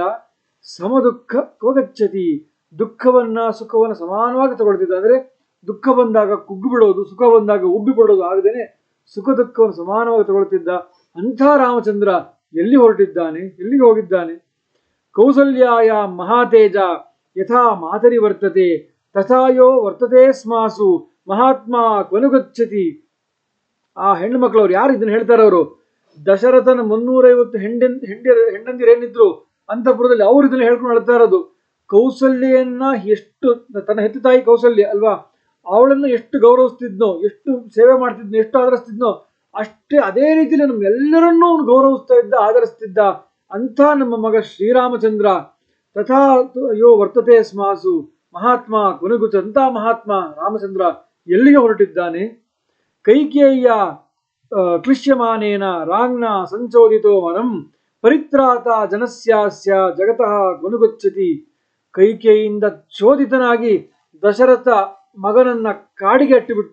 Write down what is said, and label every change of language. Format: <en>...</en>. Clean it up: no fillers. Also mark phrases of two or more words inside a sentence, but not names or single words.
<sa>ಸಮದುಃಖ ಕೋಗಚ್ಚತಿ,</sa> <kn>ದುಃಖವನ್ನ ಸುಖವನ್ನ ಸಮಾನವಾಗಿ ತಗೊಳ್ತಿದ್ದ. ಅಂದ್ರೆ ದುಃಖ ಬಂದಾಗ ಕುಗ್ಗು ಬಿಡೋದು, ಸುಖ ಬಂದಾಗ ಉಬ್ಬಿ ಬಿಡೋದು ಆಗದೇನೆ ಸುಖ ದುಃಖವನ್ನು ಸಮಾನವಾಗಿ ತಗೊಳ್ತಿದ್ದ. ಅಂಥ ರಾಮಚಂದ್ರ ಎಲ್ಲಿ ಹೊರಟಿದ್ದಾನೆ, ಎಲ್ಲಿಗೆ ಹೋಗಿದ್ದಾನೆ?</kn> <sa>ಕೌಸಲ್ಯಾಯ ಮಹಾತೇಜ ಯಥಾ ಮಾತರಿ ವರ್ತತೆ ತಥಾಯೋ ವರ್ತತೆ ಸ್ಮಾಸು ಮಹಾತ್ಮ ಕೊನುಗಚ್ಚತಿ.</sa> <kn>ಆ ಹೆಣ್ಣು ಮಕ್ಕಳವ್ರು ಯಾರು ಇದನ್ನ ಹೇಳ್ತಾರವರು, ದಶರಥನ 350 ಹೆಂಡಂದಿರೇನಿದ್ರು ಅಂತಃಪುರದಲ್ಲಿ ಅವ್ರು ಇದನ್ನ ಹೇಳ್ಕೊಂಡು ಹೇಳ್ತಾ ಇರೋದು. ಕೌಸಲ್ಯನ್ನ ಎಷ್ಟು, ತನ್ನ ಹೆತ್ತ ತಾಯಿ ಕೌಸಲ್ಯ ಅಲ್ವಾ, ಅವಳನ್ನ ಎಷ್ಟು ಗೌರವಿಸ್ತಿದ್ನೋ, ಎಷ್ಟು ಸೇವೆ ಮಾಡ್ತಿದ್ನೋ, ಎಷ್ಟು ಆದರಿಸ್ತಿದ್ನೋ, ಅಷ್ಟೇ ಅದೇ ರೀತಿಯಲ್ಲಿ ನಮ್ಮೆಲ್ಲರನ್ನೂ ಅವನು ಗೌರವಿಸ್ತಾ ಇದ್ದ, ಆದರಿಸ್ತಿದ್ದ. ಅಂಥ ನಮ್ಮ ಮಗ ಶ್ರೀರಾಮಚಂದ್ರ</kn> <sa>ತಥಾ ಯೋ ವರ್ತತೆ ಸ್ಮಾಸು ಮಹಾತ್ಮ ಕೊನೆಗುಚ್ಚಂತ</sa> <kn>ಮಹಾತ್ಮ ರಾಮಚಂದ್ರ ಎಲ್ಲಿಗೆ ಹೊರಟಿದ್ದಾನೆ?</kn> <sa>ಕೈಕೇಯ್ಯ ಕ್ಲಿಶ್ಯಮಾನೇನ ರಾಜ್ಞ ಸಂಚೋದಿತೋ ಮನಂ ಪರಿತ್ರಾತ ಜನಸ್ಯಾಸ್ಯ ಜಗತಃ ಗುನುಗೊಚ್ಚತಿ.</sa> <kn>ಕೈಕೇಯಿಯಿಂದ ಚೋದಿತನಾಗಿ ದಶರಥ ಮಗನನ್ನ ಕಾಡಿಗೆ ಅಟ್ಟಿಬಿಟ್ಟ.</kn>